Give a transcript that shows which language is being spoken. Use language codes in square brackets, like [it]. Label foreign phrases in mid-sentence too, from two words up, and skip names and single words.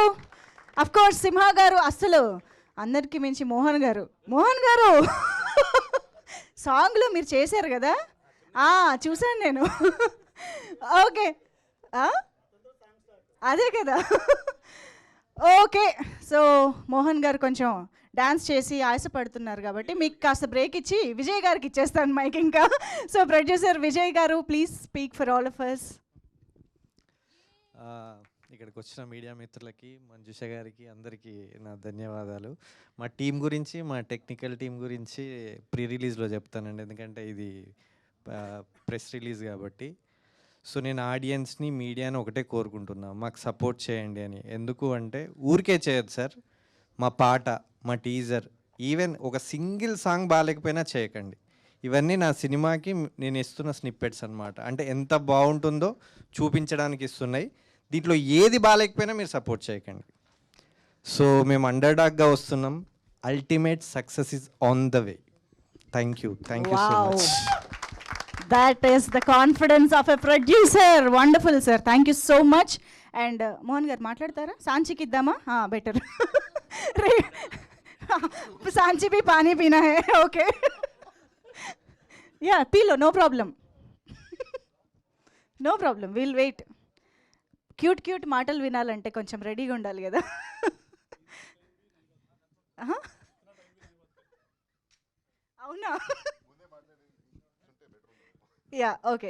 [en] Of course [te] సింహ గారు, అస్సలు అందరికీ మించి మోహన్ గారు సాంగ్లో మీరు చేశారు కదా, చూశాను నేను. ఓకే, అదే కదా. ఓకే, సో మోహన్ గారు కొంచెం డాన్స్ చేసి ఆశపడుతున్నారు కాబట్టి మీకు కాస్త బ్రేక్ ఇచ్చి విజయ్ గారికి ఇచ్చేస్తాను మైక్ ఇంకా. సో ప్రొడ్యూసర్ విజయ్ గారు, [en] Please speak for all of us. [te] ఇక్కడికి వచ్చిన మీడియా మిత్రులకి, మంజుష గారికి, అందరికీ నా ధన్యవాదాలు. మా టీం గురించి, మా టెక్నికల్ టీం గురించి ప్రీ రిలీజ్లో చెప్తానండి, ఎందుకంటే ఇది [en] press release [te] కాబట్టి. సో నేను ఆడియన్స్ని, మీడియాని ఒకటే కోరుకుంటున్నా, మాకు సపోర్ట్ చేయండి అని. ఎందుకు అంటే ఊరికే చేయొద్దు సార్, మా పాట, మా టీజర్, ఈవెన్ ఒక సింగిల్ సాంగ్ బాగాలేకపోయినా చేయకండి. ఇవన్నీ నా సినిమాకి నేను ఇస్తున్న స్నిప్పెట్స్ అనమాట. అంటే ఎంత బాగుంటుందో చూపించడానికి ఇస్తున్నాయి. దీంట్లో ఏది బాగాలేకపోయినా మీరు సపోర్ట్ చేయకండి. సో మేము అండర్ డాగ్గా వస్తున్నాం. [en] ultimate success is on the way. Thank you so much. That is the confidence of a producer. Wonderful, sir. Thank you so much. And [te] మోహన్ గారు మాట్లాడతారా? సాంచికి ఇద్దామా? [en] బెటర్. [hi] సాంచి भी पानी पीना है. [te] ఓకే, యా, [en] పీలో, no problem, will wait. [te] క్యూట్ మాటలు వినాలంటే కొంచెం రెడీగా ఉండాలి కదా. అవునా? యా, ఓకే.